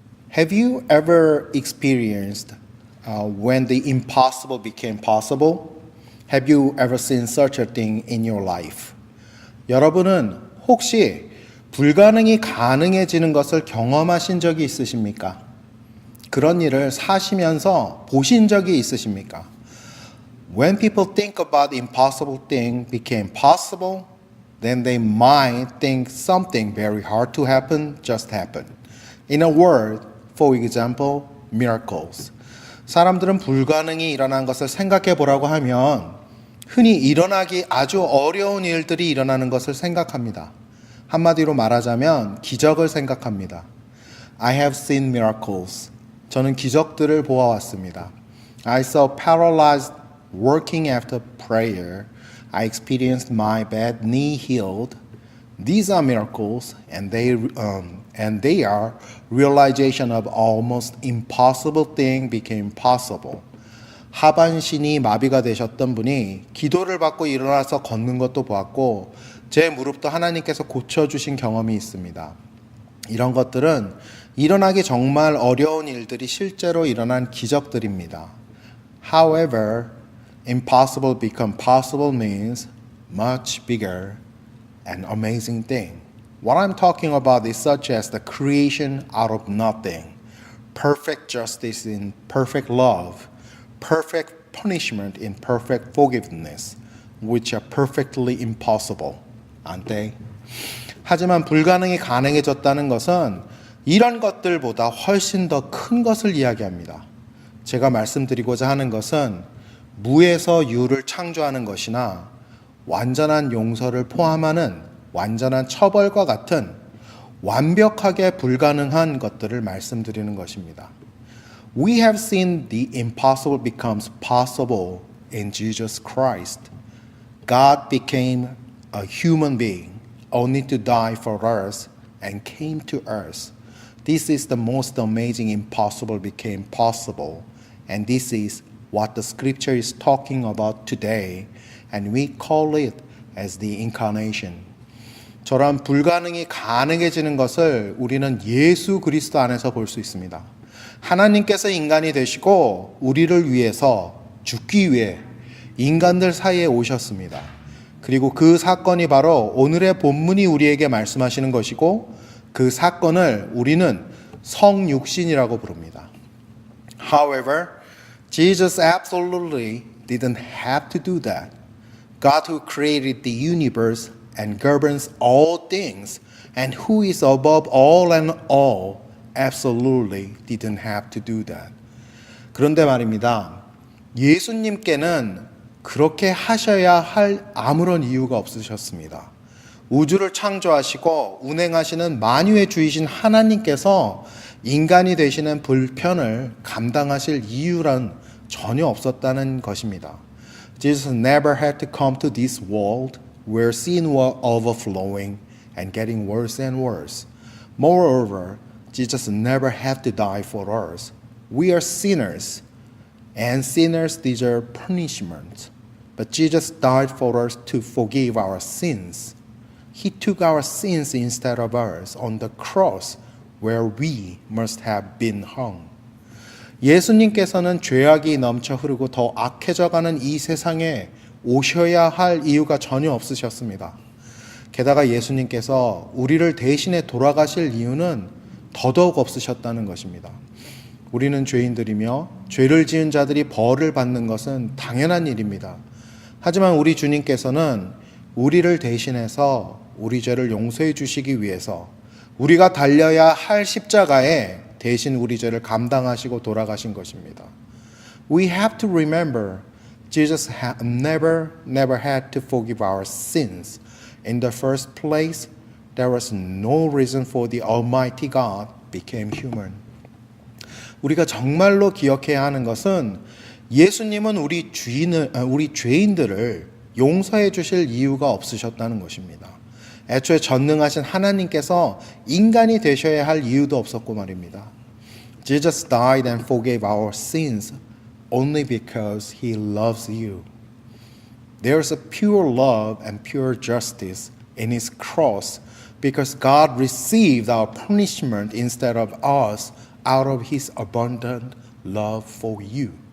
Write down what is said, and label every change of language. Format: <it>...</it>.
<en>Have you ever experienced when the impossible became possible? Have you ever seen such a thing in your life?</en> <ko>여러분은 혹시 불가능이 가능해지는 것을 경험하신 적이 있으십니까? 그런 일을 사시면서 보신 적이 있으십니까?</ko> <en>When people think about the impossible thing became possible, then they might think something very hard to happen just happened. In a word, for example, miracles.</en> <ko>사람들은 불가능이 일어난 것을 생각해 보라고 하면 흔히 일어나기 아주 어려운 일들이 일어나는 것을 생각합니다. 한마디로 말하자면 기적을 생각합니다.</ko> <en>I have seen miracles.</en> <ko>저는 기적들을 보아왔습니다.</ko> <en>I saw paralyzed working after prayer. I experienced my bad knee healed. These are miracles, and they are realization of almost impossible thing became possible.</en> <ko>하반신이 마비가 되셨던 분이 기도를 받고 일어나서 걷는 것도 보았고 제 무릎도 하나님께서 고쳐주신 경험이 있습니다. 이런 것들은 일어나기 정말 어려운 일들이 실제로 일어난 기적들입니다.</ko> <en>However, impossible become possible means much bigger and amazing thing. What I'm talking about is such as the creation out of nothing, perfect justice in perfect love, perfect punishment in perfect forgiveness, which are perfectly impossible, aren't they?</en> <ko>하지만 불가능이 가능해졌다는 것은 이런 것들보다 훨씬 더 큰 것을 이야기합니다. 제가 말씀드리고자 하는 것은 무에서 유를 창조하는 것이나 완전한 용서를 포함하는 완전한 처벌과 같은 완벽하게 불가능한 것들을 말씀드리는 것입니다.</ko> <en>We have seen the impossible becomes possible in Jesus Christ. God became a human being only to die for us and came to us. This is the most amazing impossible became possible, and this is what the scripture is talking about today, and we call it as the incarnation.</en> <ko>저런 불가능이 가능해지는 것을 우리는 예수 그리스도 안에서 볼 수 있습니다. 하나님께서 인간이 되시고 우리를 위해서 죽기 위해 인간들 사이에 오셨습니다. 그리고 그 사건이 바로 오늘의 본문이 우리에게 말씀하시는 것이고 그 사건을 우리는 성육신이라고 부릅니다.</ko> <en>However, Jesus absolutely didn't have to do that. God who created the universe and governs all things and who is above all and all absolutely didn't have to do that.</en> <ko>그런데 말입니다. 예수님께는 그렇게 하셔야 할 아무런 이유가 없으셨습니다. 우주를 창조하시고 운행하시는 만유의 주이신 하나님께서 인간이 되시는 불편을 감당하실 이유란 전혀 없었다는 것입니다.</ko> <en>Jesus never had to come to this world where sin was overflowing and getting worse and worse. Moreover, Jesus never had to die for us. We are sinners, and sinners deserve punishment. But Jesus died for us to forgive our sins. He took our sins instead of us on the cross where we must have been hung.</en> <ko>예수님께서는 죄악이 넘쳐 흐르고 더 악해져가는 이 세상에 오셔야 할 이유가 전혀 없으셨습니다. 게다가 예수님께서 우리를 대신해 돌아가실 이유는 더더욱 없으셨다는 것입니다. 우리는 죄인들이며 죄를 지은 자들이 벌을 받는 것은 당연한 일입니다. 하지만 우리 주님께서는 우리를 대신해서 우리 죄를 용서해 주시기 위해서 우리가 달려야 할 십자가에 대신 우리 죄를 감당하시고 돌아가신 것입니다.</ko> <en>We have to remember Jesus never had to forgive our sins. In the first place, there was no reason for the Almighty God became human.</en> <ko>우리가 정말로 기억해야 하는 것은 예수님은 우리 죄인들을 용서해 주실 이유가 없으셨다는 것입니다. 애초에 전능하신 하나님께서 인간이 되셔야 할 이유도 없었고 말입니다.</ko> <en>Jesus died and forgave our sins only because He loves you. There's a pure love and pure justice in His cross because God received our punishment instead of us out of His abundant love for you.</en>